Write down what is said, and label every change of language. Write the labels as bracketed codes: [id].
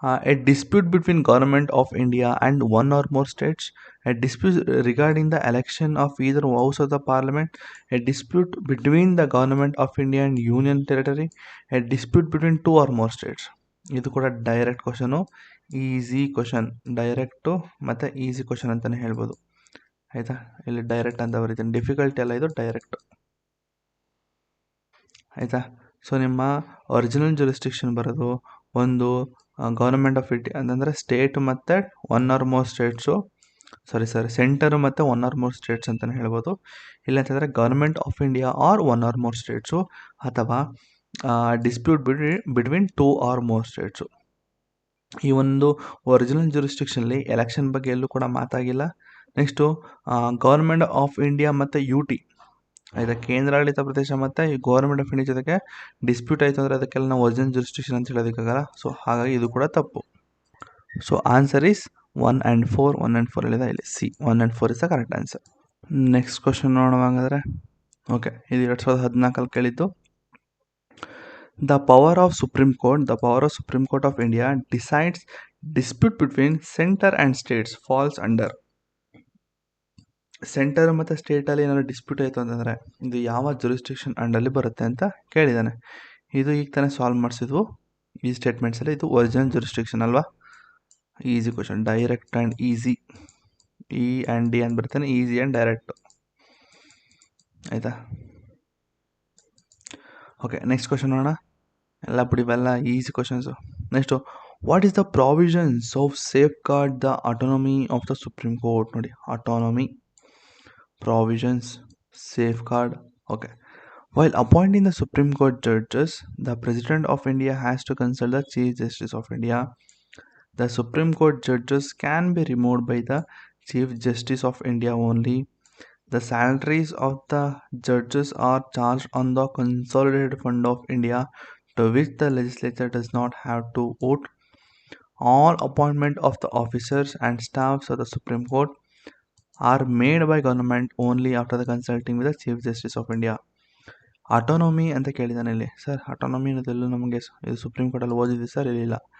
[en] A dispute between Government of India and one or more states, a dispute regarding the election of either house of the parliament, a dispute between the Government of India and Union Territory, a dispute between two or more states. [kn] ಇದು ಕೂಡ direct question, easy question. Direct ಮತ್ತು easy question ಅಂತಲೇ ಹೇಳ್ಬೋದು ಆಯಿತಾ. ಇಲ್ಲಿ direct ಅಂತ ಬರೀತೀನಿ, difficulty ಎಲ್ಲ ಇದು ಡೈರೆಕ್ಟು ಆಯಿತಾ. ಸೊ ನಿಮ್ಮ ಒರಿಜಿನಲ್ ಜೂರಿಸ್ಡಿಕ್ಷನ್ ಬರೋದು ಒಂದು ಗೌರ್ಮೆಂಟ್ ಆಫ್ ಇಂಡಿಯಾ ಅಂತಂದರೆ ಸ್ಟೇಟ್ ಮತ್ತು [en] one or more states, [kn] centre ಮತ್ತು ಒನ್ ಆರ್ ಮೋರ್ ಸ್ಟೇಟ್ಸ್ ಅಂತಲೇ ಹೇಳ್ಬೋದು. ಇಲ್ಲ ಅಂತಂದರೆ [en] government of India or one or more states, [kn] ಅಥವಾ [en] Dispute between two or more states. [kn] ಈ ಒಂದು ಒರಿಜಿನಲ್ ಜೂರಿಸ್ಡಿಕ್ಷನಲ್ಲಿ ಎಲೆಕ್ಷನ್ ಬಗ್ಗೆ ಎಲ್ಲೂ ಕೂಡ ಮಾತಾಗಿಲ್ಲ. ನೆಕ್ಸ್ಟು ಗೌರ್ಮೆಂಟ್ ಆಫ್ ಇಂಡಿಯಾ ಮತ್ತು UT ಆಯಿತಾ, ಕೇಂದ್ರಾಡಳಿತ ಪ್ರದೇಶ ಮತ್ತು ಈ ಗೌರ್ಮೆಂಟ್ ಆಫ್ ಇಂಡಿಯಾ ಜೊತೆಗೆ ಡಿಸ್ಪ್ಯೂಟ್ ಆಯಿತು ಅಂದರೆ ಅದಕ್ಕೆಲ್ಲ ನಾವು ಒರಿಜಿನಲ್ ಜೂರಿಸ್ಡಿಕ್ಷನ್ ಅಂತ ಹೇಳೋದಕ್ಕಾಗಲ್ಲ. ಸೊ ಹಾಗಾಗಿ ಇದು ಕೂಡ ತಪ್ಪು. [en] So answer is 1 and 4. [kn] 1 and 4 ಹೇಳಿದೆ ಇಲ್ಲಿ, [en] C 1 and 4 is the correct answer. [kn] Next question ನೋಡುವಾಗಾದರೆ, okay, ಇದು 2014 ಕೇಳಿದ್ದು. [en] The power of Supreme Court of India decides dispute between center and states falls under. [kn] Centre ಮತ್ತು ಸ್ಟೇಟಲ್ಲಿ ಏನಾದ್ರು ಡಿಸ್ಪ್ಯೂಟ್ ಆಯಿತು ಅಂತಂದರೆ ಇದು ಯಾವ ಜೂರಿಸ್ಡಿಕ್ಷನ್ ಅಂಡರಲ್ಲಿ ಬರುತ್ತೆ ಅಂತ ಕೇಳಿದ್ದಾನೆ. ಇದು ಈಗ ತಾನೇ ಸಾಲ್ವ್ ಮಾಡಿಸಿದ್ವು ಈ ಸ್ಟೇಟ್ಮೆಂಟ್ಸಲ್ಲಿ. ಇದು ಒರಿಜಿನಲ್ ಜೂರಿಸ್ಡಿಕ್ಷನ್ ಅಲ್ವಾ. Easy question, [en] Direct and easy. [kn] E and D ಅಂತ ಬರ್ತಾನೆ, [en] easy and direct [kn] ಆಯಿತಾ. ಓಕೆ, ನೆಕ್ಸ್ಟ್ ಕ್ವಶನ್ ನೋಡೋಣ. ಎಲ್ಲ ಬಿಡಿವೆಲ್ಲ easy questions. [en] Next, what is the provisions of safeguard the autonomy of the Supreme Court? [kn] ನೋಡಿ, autonomy, provisions, safeguard. [en] Okay. While appointing the Supreme Court judges, the President of India has to consult the Chief Justice of India. The Supreme Court judges can be removed by the Chief Justice of India only. The salaries of the judges are charged on the Consolidated Fund of India, to which the legislature does not have to vote. All appointment of the officers and staffs of the Supreme Court are made by government only after the consulting with the Chief Justice of India. [kn] Autonomy ಅಂತ ಕೇಳಿದ್ದಾನೆ ಇಲ್ಲಿ. Sir autonomy ಅನ್ನೋದೆಲ್ಲೂ ನಮಗೆ ಇದು supreme ಕೋರ್ಟಲ್ಲಿ ಓದಿದ್ವಿ sir, ಇರಲಿಲ್ಲ.